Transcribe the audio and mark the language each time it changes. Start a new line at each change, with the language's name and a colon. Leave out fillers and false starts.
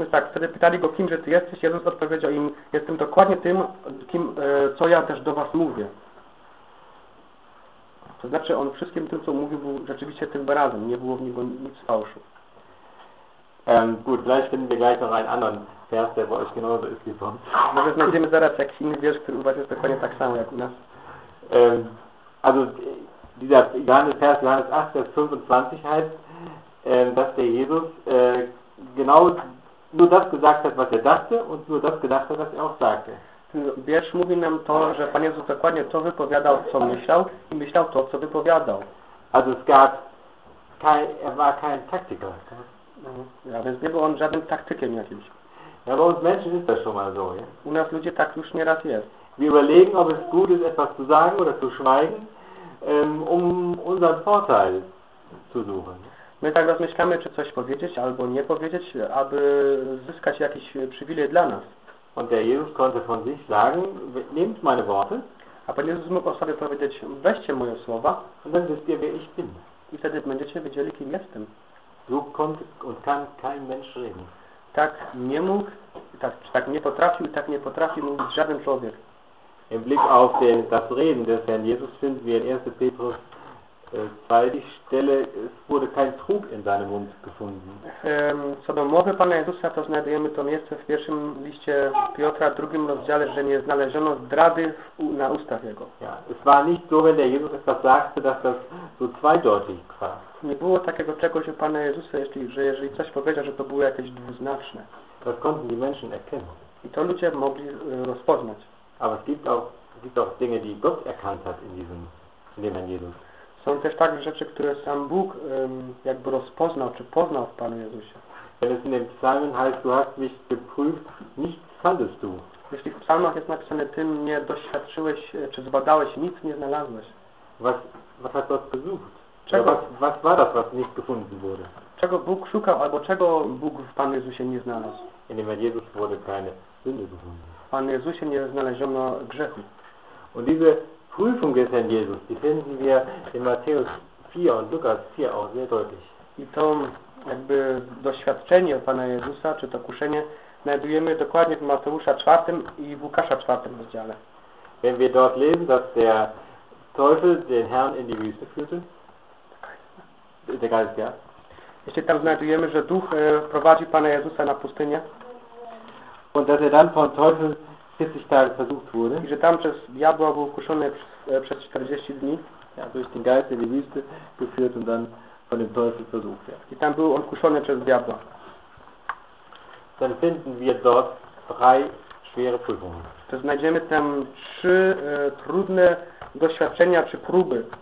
Polish: Wtedy pytali go, kimże ty jesteś? Jezus odpowiedział im, jestem dokładnie tym, kim, co ja też do was mówię. To znaczy, on wszystkim tym, co mówił, był rzeczywiście tym razem. Nie było w niego nic fałszu.
German: Gut, vielleicht finden wir gleich noch einen anderen Vers, der bei euch genauso ist wie sonst.
Polish: Może znajdziemy zaraz jakiś inny wiersz, który u was jest dokładnie tak samo jak u nas.
German: Also, dieser Johannes 8, Vers 25 heißt, dass der Jesus genau nur das gesagt hat, was er dachte und nur das gedacht hat, was er auch sagte.
Polish: Wiersz mówi nam to, że Pan Jezus dokładnie to wypowiadał, co myślał i myślał to, co wypowiadał.
German: Also es gab kein, er war kein Taktiker.
Polish: Ja, więc nie był on żadnym taktykiem jakimś.
German: Ja, bo uns Menschen ist das schon mal so, ja?
Polish: U nas ludzie tak już nieraz jest.
German: Wir überlegen, ob es gut ist, etwas zu sagen oder zu schweigen, um unseren Vorteil zu suchen.
Polish: My tak rozmyślamy, czy coś powiedzieć, albo nie powiedzieć, aby zyskać jakiś przywilej dla nas.
German: Und der Jesus konnte von sich sagen, nehmt meine Worte.
Polish: A Pan Jezus mógł o sobie powiedzieć, weźcie moje słowa.
German: Und dann wisst ihr, wer ich bin.
Polish: I wtedy będziecie wiedzieli, kim jestem.
German: So konnte und kann kein Mensch reden.
Polish: Tak nie mógł, tak nie potrafił, tak nie potrafi mówić żaden człowiek.
German: Im Blick auf den, das Reden des Herrn Jesus finden wir in 1. Petrus 2 die Stelle, es wurde kein Trug in seinem Mund gefunden.
Polish: Co do mowy Pana Jezusa, to znajdujemy to miejsce w pierwszym liście Piotra, w drugim rozdziale, że nie znaleziono zdrady na ustach Jego.
German: Ja, es war nicht so, wenn der Jesus etwas sagte, dass das so zweideutig war.
Polish: Nie było takiego czegoś u Pana Jezusa, jeżeli coś powiedział, że to było jakieś dwuznaczne.
German: Das konnten die Menschen erkennen.
Polish: I to ludzie mogli rozpoznać.
German: Aber es gibt auch Dinge, die Gott erkannt hat in dem Herrn Jesus.
Polish: Są też takie rzeczy, które sam Bóg jakby rozpoznał, czy poznał w Panu Jezusie.
German: Wenn es in dem Psalmen heißt, du hast mich geprüft, nichts fandest du.
Polish: Jeśli w Psalmach jest napisane, ty mnie doświadczyłeś, czy zbadałeś, nic nie znalazłeś.
German: Was hat Gott gesucht? Was war das, was nicht gefunden wurde?
Polish: Czego Bóg szukał, albo czego Bóg w Panu Jezusie nie znalazł?
German: In dem Jezus wurde keine Sünde gefunden.
Polish: W Panu Jezusie nie znaleziono grzechu.
German: Und diese Prüfung des Herrn Jesus, die finden wir in Matthäus 4 und Lukas 4 auch sehr deutlich.
Polish: I to jakby doświadczenie Pana Jezusa, czy to kuszenie, znajdujemy dokładnie w Mateusza 4 i w Łukasza 4 rozdziale.
German: Wenn wir dort lesen, dass der Teufel den Herrn in die Wüste führte, der Geist, ja.
Polish: Jeśli tam znajdujemy, że Duch prowadził Pana Jezusa na pustynię.
German: Und dass er dann vom Teufel 40 Tage versucht wurde.
Polish: I że tam przez diabła był kuszony przez 40 dni.
German: Ja, durch den Geist in die Wüste geführt und dann von dem Teufel versucht. Ja.
Polish: I tam był on kuszony przez diabła.
German: Dann finden wir dort drei schwere Prüfungen.
Polish: To znajdziemy tam trzy trudne doświadczenia czy próby.